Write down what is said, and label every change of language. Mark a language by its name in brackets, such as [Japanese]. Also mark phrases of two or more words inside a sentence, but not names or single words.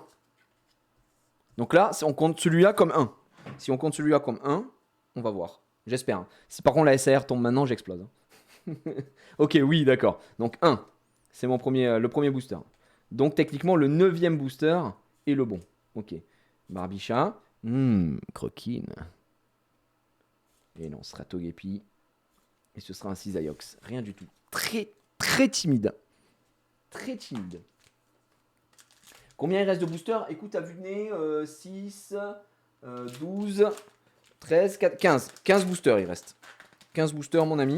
[French] Donc là, on compte celui-là comme 1. Si on compte celui-là comme 1, on va voir. J'espère. Si par contre la SAR tombe maintenant, j'explose. Ok, oui, d'accord. Donc 1, c'est le premier booster. Donc techniquement, le 9e booster est le bon. Ok. Barbicha. Croquine. Et non, Stratogepi. Et ce sera un Cisaiox. Rien du tout. Très, très timide. Très timide. Combien il reste de boosters? Écoute, à vue de nez, 6, 12, 13, 4, 15. 15 boosters il reste. 15 boosters, mon ami.